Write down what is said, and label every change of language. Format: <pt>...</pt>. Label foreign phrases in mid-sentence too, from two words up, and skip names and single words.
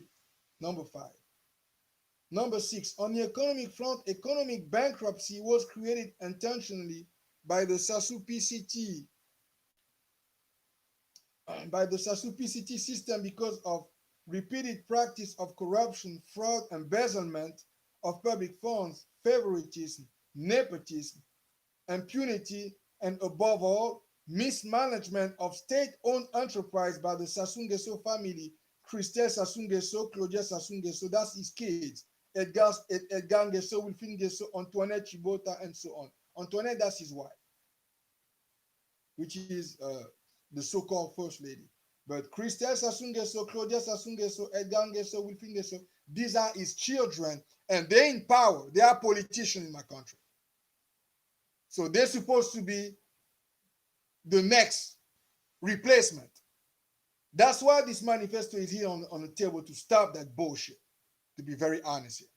<en>Number 5. Number 6, on the economic front, economic bankruptcy was created intentionally by the SASU PCT system because of repeated practice of corruption, fraud, embezzlement of public funds, favoritism, nepotism, impunity, and above all, mismanagement of state-owned enterprise by the Sassou Nguesso family, Christelle Sassou Nguesso, Claudia Sassou Nguesso, that's his kids, Edgar Nguesso, Wilfine Nguesso, Antoinette Chibota, and so on. Antoinette, that's his wife, which is the so-called first lady. But Christelle Sassou Nguesso, Claudia Sassou Nguesso, Edgar Nguesso, Wilfine Nguesso, these are his children, and they're in power. They are politicians in my country. So they're supposed to be the next replacement. That's why this manifesto is here on the table, to stop that bullshit, to be very honest here.</en>